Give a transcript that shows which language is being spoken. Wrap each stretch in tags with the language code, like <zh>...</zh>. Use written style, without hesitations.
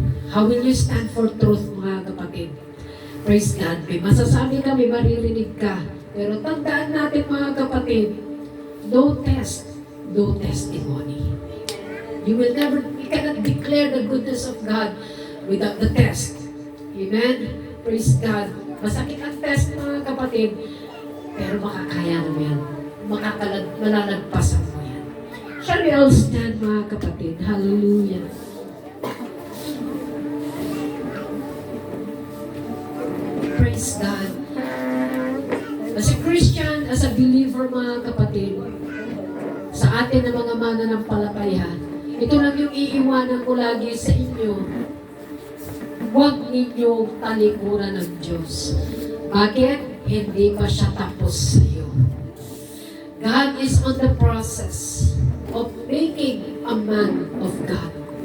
<en>How will you stand for truth,</en> <tl>mga kapatid?</tl> <en>Praise God.</en> <tl>May masasabi ka, may maririnig ka. Pero tandaan natin, mga kapatid,</tl> <en>no test, no testimony. You cannot declare the goodness of God without the test. Amen? Praise God.</en> <tl>Masakit ang test, mga kapatid, pero makakaya mo yan. Malalagpasan mo yan.</tl> <en>Shall we all stand,</en> <tl>mga kapatid? Hallelujah.</tl> <en>Praise God. As a Christian, as a believer,</en> <tl>mga kapatid, sa atin na mga mananampalataya, ito lang yung iiwanan ko lagi sa inyo. Huwag ninyong talikuran ng Diyos. Bakit? Hindi pa siya tapos sa iyo.</tl> <en>God is on the process of making a man of God.</en>